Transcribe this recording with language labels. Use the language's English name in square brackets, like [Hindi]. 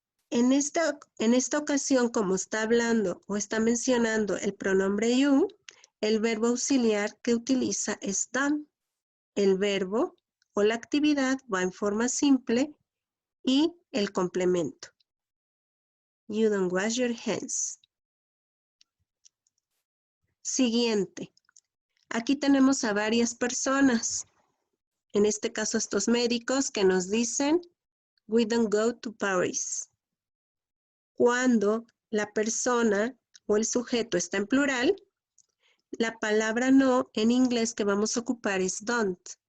[Spanish] En esta ocasión, como está hablando o está mencionando el pronombre you, el verbo auxiliar que utiliza es done. El verbo o la actividad va en forma simple y el complemento. [English] You don't wash your hands. [Spanish] Siguiente. Aquí tenemos a varias personas. En este caso, estos médicos que nos dicen, [English] we don't go to Paris. [Spanish] Cuando la persona o el sujeto está en plural, la palabra no en inglés que vamos a ocupar es don't.